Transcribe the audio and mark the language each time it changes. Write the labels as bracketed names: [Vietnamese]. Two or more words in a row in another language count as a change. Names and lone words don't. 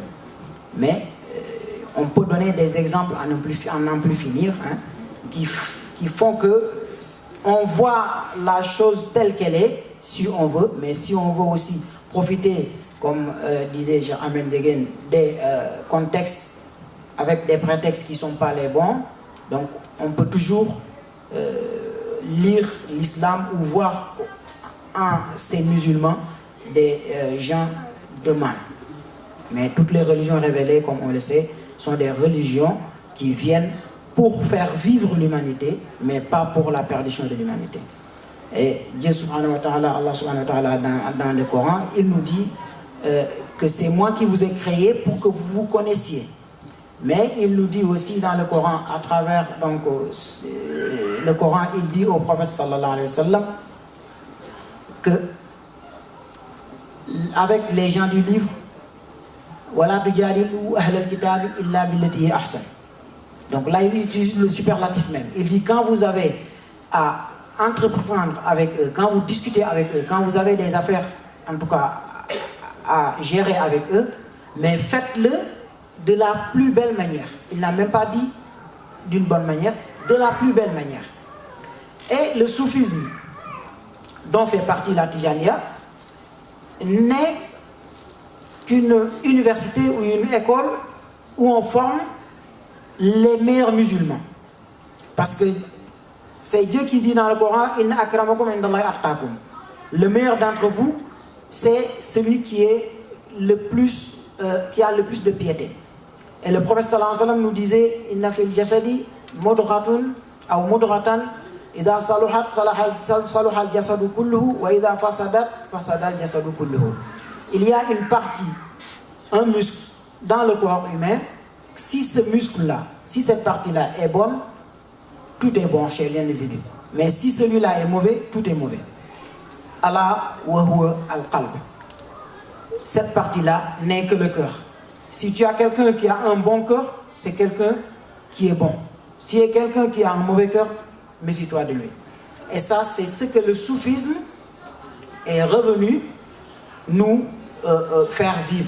[French] Mais on peut donner des exemples à n'en plus finir, qui font que on voit la chose telle qu'elle est, si on veut, mais si on veut aussi profiter, comme disait Ahmed Degen, des contextes avec des prétextes qui ne sont pas les bons, donc on peut toujours lire l'islam ou voir en ces musulmans des gens de mal. Mais toutes les religions révélées, comme on le sait, sont des religions qui viennent pour faire vivre l'humanité, mais pas pour la perdition de l'humanité. Et Dieu [Arabic] سبحانه وتعالى, [French] Allah [Arabic] سبحانه وتعالى [French] dans le Coran, il nous dit que c'est moi qui vous ai créé pour que vous vous connaissiez. Mais il nous dit aussi dans le Coran, à travers donc, le Coran, il dit au prophète [Arabic] صلى الله عليه وسلم [French] que avec les gens du livre, [Arabic] وَلَا تُجَادِلُوا أَهْلَ الْكِتَابِ إِلَّا بِالَّتِي هِيَ أَحْسَنُ. [French] Donc là, il utilise le superlatif même. Il dit quand vous avez à entreprendre avec eux, quand vous discutez avec eux, quand vous avez des affaires, en tout cas, à gérer avec eux, mais faites-le de la plus belle manière. Il n'a même pas dit d'une bonne manière, de la plus belle manière. Et le soufisme, dont fait partie la Tijaniya, n'est qu'une université ou une école où on forme les meilleurs musulmans. Parce que c'est Dieu qui dit dans le Coran, [Arabic] إن أكرمكم عند الله أتقاكم. [French] Le meilleur d'entre vous, c'est celui qui est le plus, qui a le plus de piété. Et le prophète [Arabic] صلى الله عليه وسلم [French] nous disait, [Arabic] إن في الجسد مضغة أو مضغة إذا صلحت صلح الجسد كله وإذا فسدت فسد الجسد كله. [French] Il y a une partie, un muscle dans le corps humain. Si ce muscle-là, si cette partie-là est bonne, tout est bon chez l'individu. Mais si celui-là est mauvais, tout est mauvais. [Arabic] الله وهو القلب. [French] Cette partie-là n'est que le cœur. Si tu as quelqu'un qui a un bon cœur, c'est quelqu'un qui est bon. Si tu es quelqu'un qui a un mauvais cœur, méfie-toi de lui. Et ça, c'est ce que le soufisme est revenu nous faire vivre.